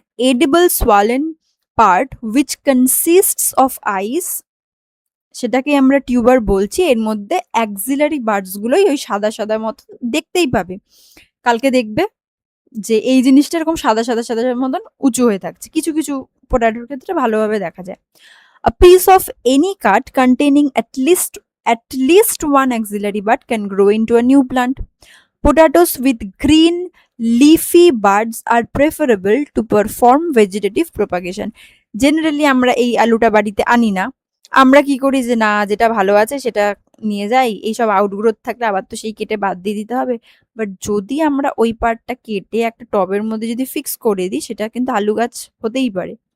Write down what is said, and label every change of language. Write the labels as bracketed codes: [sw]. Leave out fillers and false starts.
[en] edible swollen part which consists of eyes, [bn] সেটাকে আমরা tuber বলছি। এর মধ্যে অ্যাক্সিলারি বার্ডস গুলোই ওই সাদা সাদা মতো দেখতেই পাবে, কালকে দেখবে যে এই জিনিসটা এরকম সাদা সাদা সাদা মতন উঁচু হয়ে থাকছে, কিছু কিছু পোটাটোর ক্ষেত্রে ভালোভাবে দেখা যায়। [en] A piece of any cut containing at least one axillary bud can grow into a new plant. Potatoes with green leafy buds are preferable to perform vegetative propagation. [bn] Generally আমরা এই আলুটা বাড়িতে আনি না, আমরা কি করি যে না যেটা ভালো আছে সেটা নিয়ে যাই, এইসব আউটগ্রোথ থাকলে আবার তো সেই কেটে বাদ দিয়ে দিতে হবে। বাট যদি আমরা ওই পার্টটা কেটে একটা টবের মধ্যে যদি ফিক্স করে দিই, সেটা কিন্তু আলু গাছ হতেই পারে।